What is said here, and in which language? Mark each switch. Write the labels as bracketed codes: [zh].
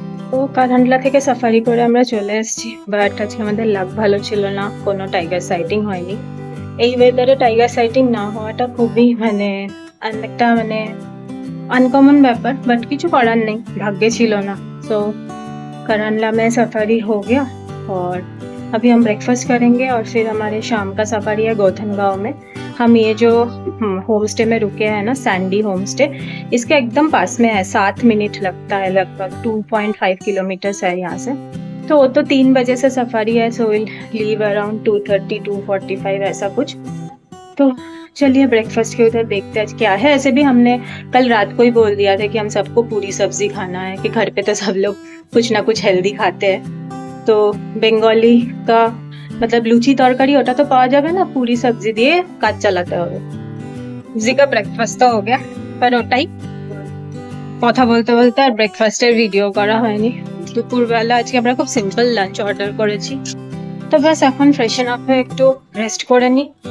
[bn] তো কাঠহান্ডলা থেকে সাফারি করে আমরা চলে এসেছি, বাট আজকে আমাদের লাক ভালো ছিল না, কোনো টাইগার সাইটিং হয়নি। এই ওয়েদারে টাইগার সাইটিং না হওয়াটা খুবই একটা আনকমন ব্যাপার, বাট কিছু করার নেই, ভাগ্যে ছিল না। [hi] तो काठहांडला में सफारी हो गया और अभी हम ब्रेकफास्ट करेंगे और फिर हमारे शाम का सफारी है गौथन गांव में। हम ये जो होम स्टे में रुके हैं ना, सैंडी होम स्टे, इसके एकदम पास में है, 7 मिनट लगता है, लगभग 2.5 किलोमीटर है यहाँ से। तो वो तो 3 बजे से सफारी है, [en] so will leave around [hi] 2:30 2:45 ऐसा कुछ। तो चलिए ब्रेकफास्ट के उधर देखते हैं आज क्या है। ऐसे भी हमने कल रात को ही बोल दिया था कि हम सबको पूरी सब्जी खाना है, कि घर पे तो सब लोग कुछ ना कुछ हेल्दी खाते हैं। तो बेंगली का मतलब लुची तरकारी [bn] ওটা তো পাওয়া যাবে না, पूरी सब्जी দিয়ে কাজ চালাতে হবে। [hi] जी का ब्रेकफास्ट तो हो गया, पर [bn] ওটাই কথা বলতে বলতে আর ব্রেকফাস্টের ভিডিও করা হয়নি। দুপুরবেলা আজকে আমরা খুব সিম্পল লাঞ্চ অর্ডার করেছি। তো ব্যাস এখন ফ্রেশন আপ হয়ে একটু রেস্ট করে নিই।